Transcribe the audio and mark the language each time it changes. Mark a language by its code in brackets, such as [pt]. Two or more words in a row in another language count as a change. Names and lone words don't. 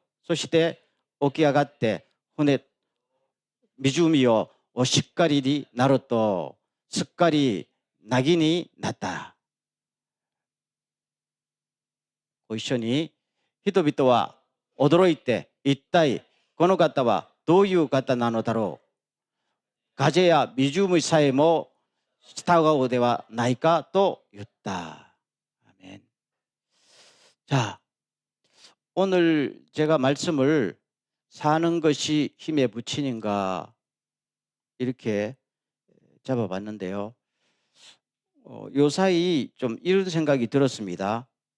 [ja] そして起き上がって湖をしっかりになると、すっかり凪になった。ご一緒に、人々は驚いて、一体この方はどういう方なのだろう。風や湖さえも従うではないかと言った。아멘. [ko] 자, 오늘 제가 말씀을 사는 것이 힘에 부치는가 이렇게 잡아봤는데요. 요사이 좀 이런 생각이 들었습니다.